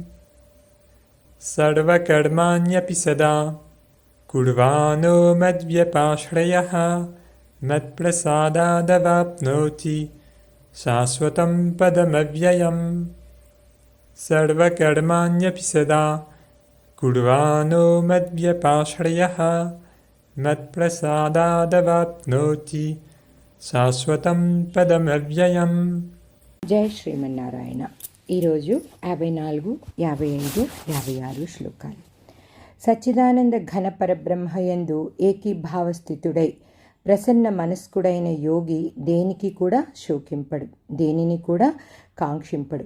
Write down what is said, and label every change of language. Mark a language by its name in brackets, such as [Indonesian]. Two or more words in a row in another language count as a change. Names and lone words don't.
[Sanskrit] सर्वकर्माण्यपि सदा कुर्वाणो मद्व्यपाश्रयः मत्प्रसादादवाप्नोति शाश्वतं पदमव्ययम् सर्वकर्माण्यपि सदा कुर्वाणो मद्व्यपाश्रयः मत्प्रसादादवाप्नोति శాశ్వతం పదమవ్యయం. [Telugu] జై శ్రీమన్నారాయణ. ఈరోజు 54, 55, 56 శ్లోకాలు. సచ్చిదానంద ఘన పరబ్రహ్మయందు ఏకీభావస్థితుడై ప్రసన్న మనస్కుడైన యోగి దేనికి కూడా శోకింపడు, దేనిని కూడా కాంక్షింపడు.